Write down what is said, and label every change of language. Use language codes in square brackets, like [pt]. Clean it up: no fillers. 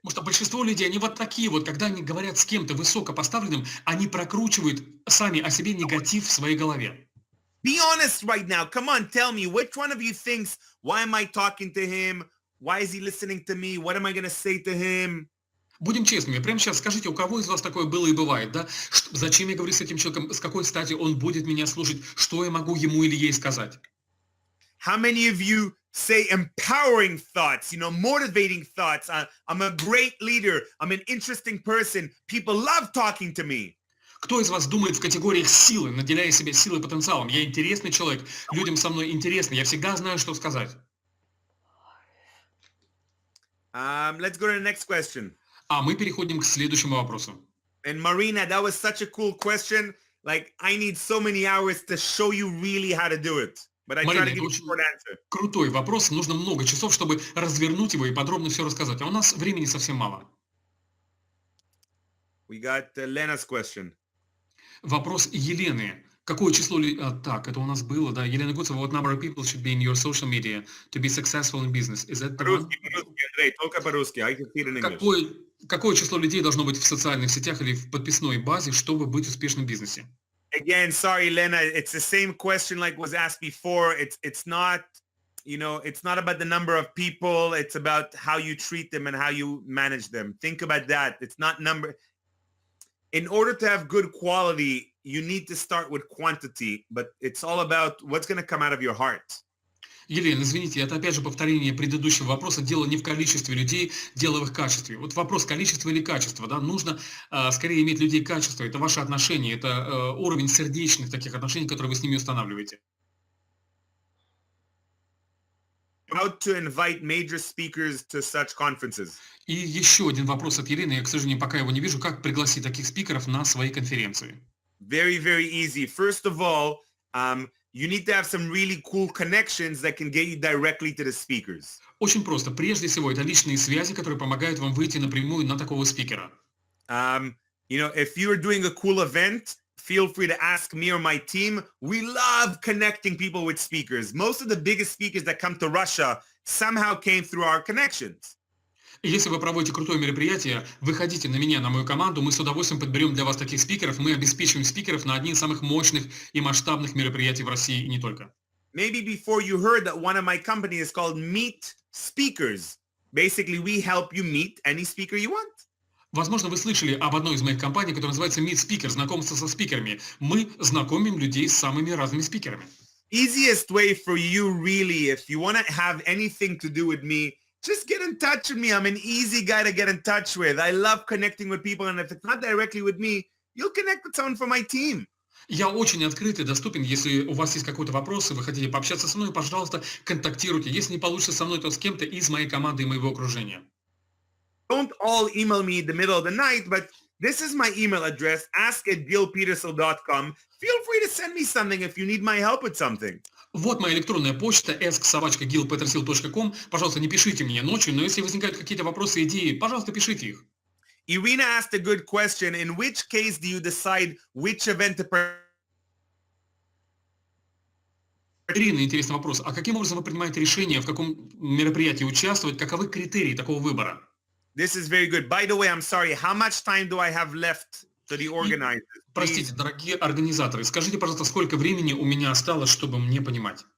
[ru] Потому что большинство людей, они вот такие вот, когда они говорят с кем-то высокопоставленным, они прокручивают сами о себе негатив в своей голове. [en] Be honest right now. Come on, tell me, which one of you thinks, why am I talking to him? Why is he listening to me? What am I going to say to him? [ru] Будем честными, прямо сейчас скажите, у кого из вас такое было и бывает, да? Зачем я говорю с этим человеком, с какой стати он будет меня слушать, что я могу ему или ей сказать? [en] How many of you say empowering thoughts, motivating thoughts? I'm a great leader. I'm an interesting person. People love talking to me. [ru] Кто из вас думает в категориях силы, наделяя себя силой и потенциалом? Я интересный человек, людям со мной интересно, я всегда знаю, что сказать. [en] Let's go to the next question. [ru] А мы переходим к следующему вопросу. [en] And Marina, that was such a cool question. Like, I need so many hours to show you really how to do it. But I try to give you a short answer. [ru] Крутой вопрос, нужно много часов, чтобы развернуть его и подробно все рассказать. А у нас времени совсем мало. [en] We got Lena's question. [ru] Вопрос Елены. Какое число... Так, это у нас было, да. [en] Елена Гуцева, what number of people should be in your social media to be successful in business? Is that the one? [ru] Андрей, только по-русски. [en] I can see it in English. [ru] Какое число людей должно быть в социальных сетях или в подписной базе, чтобы быть успешным в бизнесе? [en] Again, sorry, Lena. It's the same question like was asked before. It's not, it's not about the number of people. It's about how you treat them and how you manage them. Think about that. It's not number. In order to have good quality, you need to start with quantity, but it's all about what's going to come out of your heart. [ru] Елена, извините, это опять же повторение предыдущего вопроса. Дело не в количестве людей, дело в их качестве. Вот вопрос количества или качества, да, нужно скорее иметь людей качества. Это ваши отношения, это уровень сердечных таких отношений, которые вы с ними устанавливаете. [en] How to invite major speakers to such conferences? [ru] И еще один вопрос от Елены. Я, к сожалению, пока его не вижу. Как пригласить таких спикеров на свои конференции? [en] Very, very easy. First of all, you need to have some really cool connections that can get you directly to the speakers. [ru] Очень просто. Прежде всего, это личные связи, которые помогают вам выйти напрямую на такого спикера. [en] If you're doing a cool event, feel free to ask me or my team. We love connecting people with speakers. Most of the biggest speakers that come to Russia somehow came through our connections. [ru] И если вы проводите крутое мероприятие, выходите на меня, на мою команду, мы с удовольствием подберем для вас таких спикеров, мы обеспечиваем спикеров на одни из самых мощных и масштабных мероприятий в России и не только. [en] Maybe before you heard that one of my companies is called Meet Speakers. Basically, we help you meet any speaker you want. [ru] Возможно, вы слышали об одной из моих компаний, которая называется Meet Speaker, знакомство со спикерами. Мы знакомим людей с самыми разными спикерами. [en] Easiest way for you really, if you want to have anything to do with me, just get in touch with me. I'm an easy guy to get in touch with. I love connecting with people. And if it's not directly with me, you'll connect with someone from my team. [ru] Я очень открыт и доступен. Если у вас есть какой-то вопрос, и вы хотите пообщаться со мной, пожалуйста, контактируйте. Если не получится со мной, то с кем-то из моей команды и моего окружения. [en] Don't all email me in the middle of the night, but this is my email address, ask@gilpetersil.com. Feel free to send me something if you need my help with something. [ru] Вот моя электронная почта ask@gilpetersil.com. Пожалуйста, не пишите мне ночью, но если возникают какие-то вопросы, идеи, пожалуйста, пишите их. [en] Irina asked a good question. In which case do you decide which event to [ru] Ирина, интересный вопрос. А каким образом вы принимаете решение, в каком мероприятии участвовать? Каковы критерии такого выбора? [en] This is very good. By the way, I'm sorry. How much time do I have left to the organizers? [ru] Простите, дорогие организаторы, скажите, пожалуйста, сколько времени у меня осталось, чтобы мне понимать?